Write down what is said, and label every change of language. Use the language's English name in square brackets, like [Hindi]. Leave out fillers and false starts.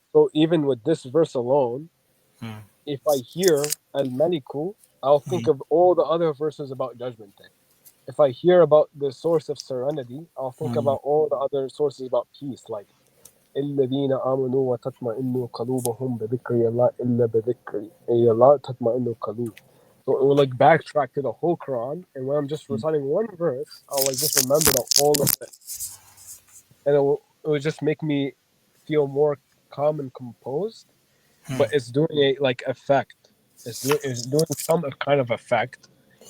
[English] So even with this verse alone, Hmm. if I hear Al Maliku, I'll think Hmm. of all the other verses about Judgment Day. If I hear about the source of serenity, I'll think Hmm. about all the other sources about peace, like [Arabic] الذين آمنوا وتطمئن قلوبهم بذكر الله إلا بذكر الله تطمئن القلوب. [English] So it will like backtrack to the whole Quran, and when I'm just reciting one verse, I'll like just remember that all of it, and it will just make me feel more calm and composed. Hmm. But it's doing a like effect. It's doing some kind of effect, and